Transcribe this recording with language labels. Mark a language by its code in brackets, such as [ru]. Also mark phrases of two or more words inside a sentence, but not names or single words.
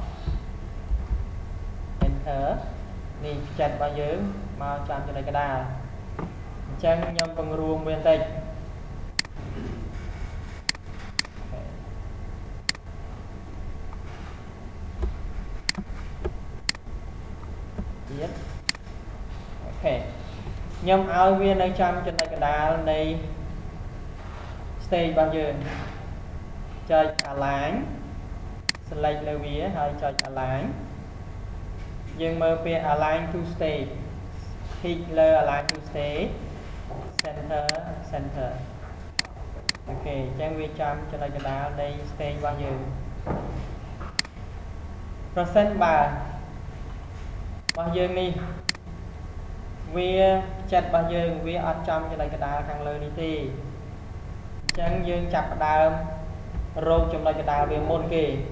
[km] enter នេះចិត្តរបស់យើងមកចំចំណុចកណ្ដាលអញ្ចឹងខ្ញុំពង្រួមវាបន្តិចទៀតអូខេខ្ញុំឲ្យវានៅចំចំណុចកណ្ដាលនៃ stage របស់យើងចុច [en] align select [km] លើវាហើយចុច align យើងមើលពាក្យ [en] align to stage click [km] លើ [en] align to stage center [km] អូខេអញ្ចឹងវាចំចំណុចកណ្ដាលនៃ stage របស់យើង ប្រសិនបើរបស់យើងនេះវាចិត្តរបស់យើងវាអត់ចំចំណុចកណ្ដាលខាងលើនេះទេអញ្ចឹងយើងចាប់ផ្ដើមរកចំណុចកណ្ដាលវាមុនគេ